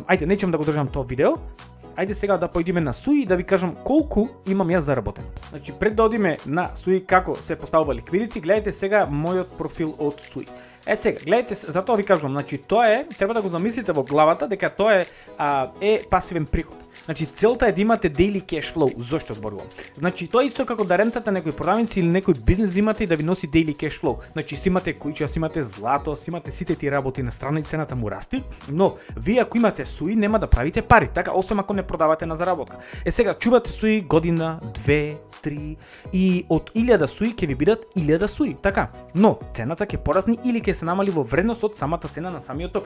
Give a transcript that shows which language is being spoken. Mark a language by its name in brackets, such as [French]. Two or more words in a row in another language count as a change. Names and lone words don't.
[Macedonian] Ајде, нечем да го држам тоа видео. Ајде сега да појдеме на Sui и да ви кажам колку имам јас заработен. Значи пред да одиме на Sui како се поставува ликвидити, гледате сега мојот профил од Sui. Сега, гледайте, затоа ви кажувам, значи тоа е, треба да го замислите во главата дека тоа е пасивен приход. Значи целта е да имате [English] daily cash flow. [Macedonian] Зошто зборувам? Значи тоа исто како да рентате некој продавници или некој бизнес да имате и да ви носи [English] daily cash flow. [Macedonian] Значи си имате куќа, си имате злато, си имате сите тие работи на страна и цената му расти, но вие ако имате Sui нема да правите пари, така освен ако не продавате на заработка. Сега чувате Sui година, 2, 3 и од 1000 Sui ќе ви бидат 1000 Sui, така. Но цената ќе порасне или ќе се намали во вредност од самата цена на самиот токен.